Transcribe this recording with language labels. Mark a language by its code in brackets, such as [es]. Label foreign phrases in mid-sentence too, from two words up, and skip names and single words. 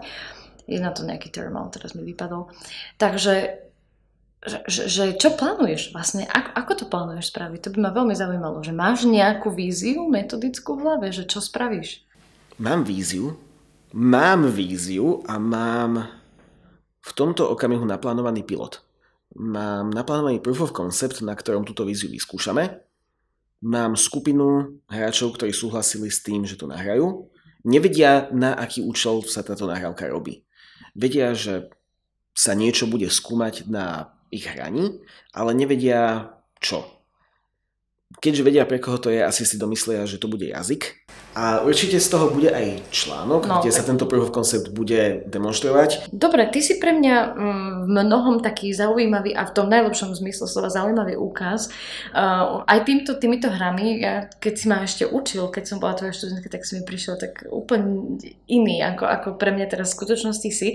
[sk] Je na to nejaký term, teraz mi vypadol. Takže že čo plánuješ vlastne? Ako to plánuješ spraviť? To by ma veľmi zaujímalo, že máš nejakú víziu metodickú v hlave, že čo spravíš? Mám víziu a mám v tomto okamihu naplánovaný pilot. Mám naplánovaný [en] proof of concept, [sk] na ktorom túto víziu vyskúšame. Mám skupinu hráčov, ktorí súhlasili s tým, že to nahrajú. Nevedia, na aký účel sa táto nahrávka robí. Vedia, že sa niečo bude skúmať na ich hraní, ale nevedia čo. Keďže vedia, pre koho to je, asi si domyslia, že to bude jazyk. A určite z toho bude aj článok, kde sa tento [en] proof of concept [sk] bude demonštrovať. Dobre, ty si pre mňa v mnohom taký zaujímavý a v tom najlepšom zmysle slova zaujímavý úkaz. Aj týmito hrami, keď si ma ešte učil, keď som bola tvoja študentka, tak si mi prišiel tak úplne iný, ako pre mňa teraz v skutočnosti si.